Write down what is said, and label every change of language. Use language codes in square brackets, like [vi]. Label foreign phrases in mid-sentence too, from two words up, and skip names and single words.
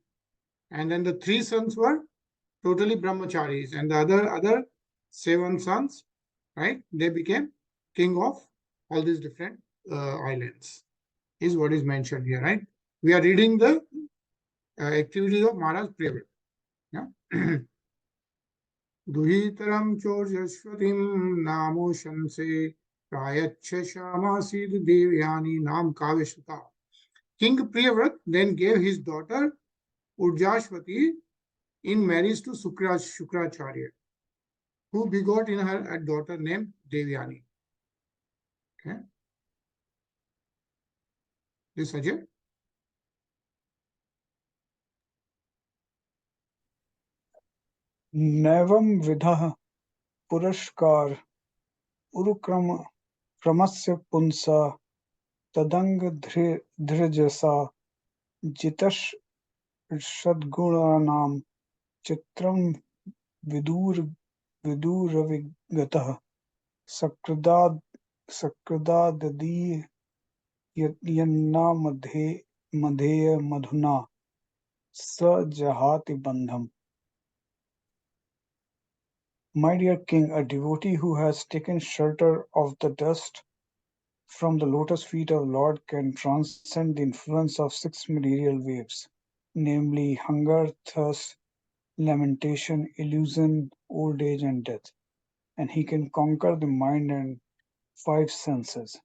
[en] And then the 3 sons were totally brahmacharis, and the other 7 sons, right? They became king of all these different islands, is what is mentioned here, right? We are reading the activities of Maharaj Priyavrata. Yeah. [sa] Duhitaram chorjashvatim namo shanse prayacha shamasid devyani nam kaveshata. [en] King Priyavrata then gave his daughter Urjashvati in marriage to Shukracharya, who begot in her a daughter named Devyani. Okay. This Ajay? [sa] नैवंविध पुरस्कार उरुक्रमस्य पुंसा तदंग धृजसा जितषद्गुणानां चित्रं विदूरविगतः सकृदादीयन्ना मधेय मधुना स जहाति बंधम. [en] My dear king, a devotee who has taken shelter of the dust from the lotus feet of Lord can transcend the influence of 6 material waves, namely hunger, thirst, lamentation, illusion, old age, and death, and he can conquer the mind and 5 senses.